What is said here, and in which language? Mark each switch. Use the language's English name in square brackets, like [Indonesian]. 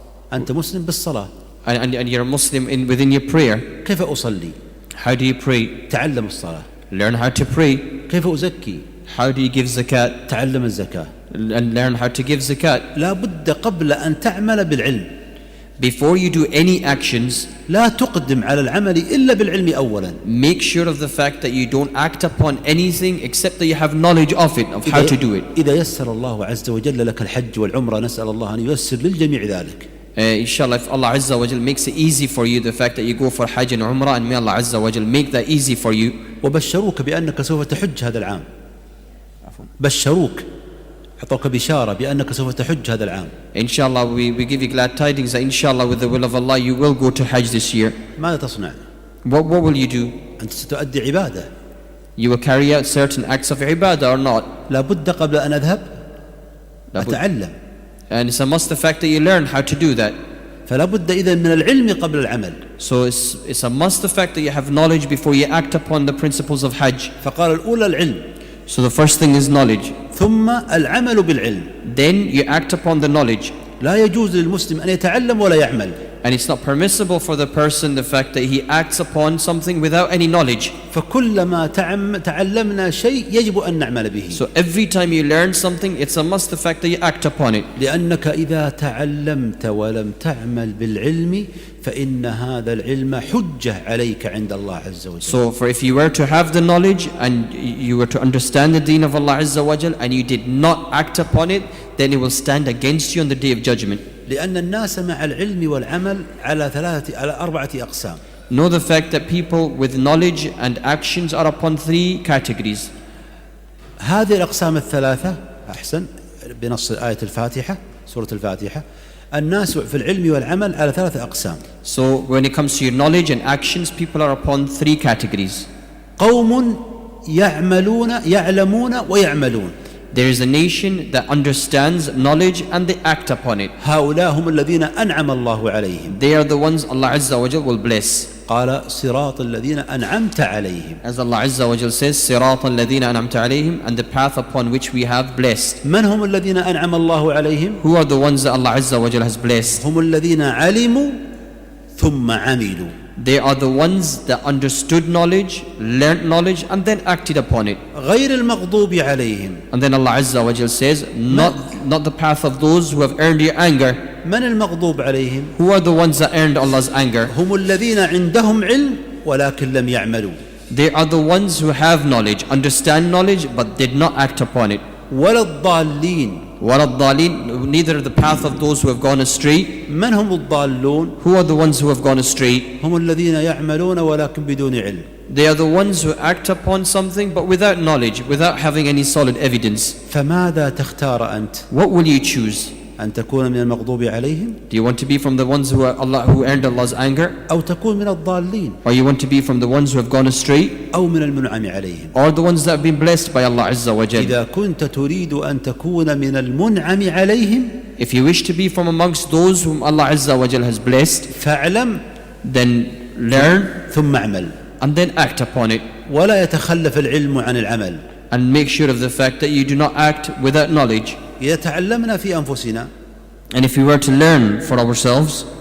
[Arabic] أنت مسلم بالصلاة. [English] And you're a Muslim within your prayer. [Arabic] كيف أصلي؟ [English] How do you pray? [Arabic] تعلم الصلاة. [English] Learn how to pray. [Arabic] كيف أزكي؟ [English] How do you give zakat? [Arabic] تعلم الزكاة. [English] and learn how to give zakat. [Arabic] لا بد قبل أن تعمل بالعلم. [English] Before you do any actions, [Arabic] لا تقدم على العمل إلا بالعلم أولا. [English] make sure of the fact that you don't act upon anything except that you have knowledge of it, of how to do it. [Arabic] إذا يسر الله عز وجل لك الحج والعمرة نسأل الله أن ييسر للجميع ذلك. [English] Inshallah, if Allah Azza wa Jal makes it easy for you, the fact that you go for Hajj and Umrah, and may Allah Azza wa Jal make that easy for you. [Arabic] وبشروك بأنك سوف تحج هذا العام. بشروك أعطوك بشارة بأنك سوف تحج هذا العام. [English] Inshallah, we give you glad tidings that inshallah with the will of Allah you will go to Hajj this year. [Arabic] ماذا تصنع؟ [English] What will you do? [Arabic] أنت ستؤدي عبادة. [English] You will carry out certain acts of ibadah or not? [Arabic] لا بد قبل أن أذهب أتعلم. [English] And it's a must the fact that you learn how to do that. [Arabic] فلا بد إذن من العلم قبل العمل. [English] So it's a must the fact that you have knowledge before you act upon the principles of Hajj. [Arabic] فقال الأولى العلم. [English] So the first thing is knowledge. [Arabic] ثم العمل بالعلم. [English] Then you act upon the knowledge. [Arabic] لا يجوز للمسلم أن يتعلم ولا يعمل. [English] And it's not permissible for the person the fact that he acts upon something without any knowledge. [Arabic] فكلما تعلمنا شيء يجب أن نعمل به. [English] So every time you learn something, it's a must the fact that you act upon it. [Arabic] لأنك إذا تعلمت ولم تعمل بالعلم فإن هذا العلم حجة عليك عند الله عز وجل. [English] So for if you were to have the knowledge and you were to understand the deen of Allah Azza wa Jal and you did not act upon it, then it will stand against you on the day of judgment. [Arabic] لأن الناس مع العلم والعمل على أربعة أقسام. [English] Know the fact that people with knowledge and actions are upon three categories. [Arabic] هذه الأقسام الثلاثة أحسن بنص آية الفاتحة سورة الفاتحة الناس في العلم والعمل على ثلاثة أقسام. [English] So when it comes to your knowledge and actions, people are upon three categories. [Arabic] قوم يعلمون ويعملون. [English] There is a nation that understands knowledge and they act upon it. [Arabic] هؤلاء هم الذين أنعم الله عليهم. [English] They are the ones Allah Azza wa Jal will bless. [Arabic] قال صراط الذين أنعمت عليهم. [English] As Allah Azza wa Jal says, [Arabic] صراط الذين أنعمت عليهم, [English] and the path upon which we have blessed. [Arabic] من هم الذين أنعم الله عليهم؟ [English] Who are the ones that Allah Azza wa Jal has blessed? [Arabic] هم الذين علموا ثم عملوا. [English] They are the ones that understood knowledge, learnt knowledge, and then acted upon it. [Arabic] غير المغضوب عليهم. [English] And then Allah Azza wa Jal says, not the path of those who have earned your anger. [Arabic] من المغضوب عليهم؟ [English] Who are the ones that earned Allah's anger? [Arabic] هم الذين عندهم علم ولكن لم يعملوا. [English] They are the ones who have knowledge, understand knowledge, but did not act upon it. [Arabic] ولا الضالين. ولا الضالين, [English] neither the path of those who have gone astray. [Arabic] من هم الضالون؟ [English] Who are the ones who have gone astray? [Arabic] هم الذين يعملون ولكن بدون علم. [English] They are the ones who act upon something but without knowledge, without having any solid evidence. [Arabic] فماذا تختار أنت؟ [English] What will you choose? [Arabic] أن تكون من المغضوب عليهم؟ [English] Do you want to be from the ones who earned Allah's anger? [Arabic] أو تكون من الضالين؟ [English] Or you want to be from the ones who have gone astray? [Arabic] أو من المنعم عليهم؟ [English] Or the ones that have been blessed by Allah Azza wa Jal? [Arabic] إذا كنت تريد أن تكون من المنعم عليهم [English] If you wish to be from amongst those whom Allah Azza wa Jal has blessed, [Arabic] فاعلم [English] then learn [Arabic] ثم اعمل. [English] and then act upon it. [Arabic] ولا يتخلف العلم عن العمل. [English] And make sure of the fact that you do not act without knowledge. [Arabic] إذا تعلمنا في أنفسنا [English] And if we were to learn for ourselves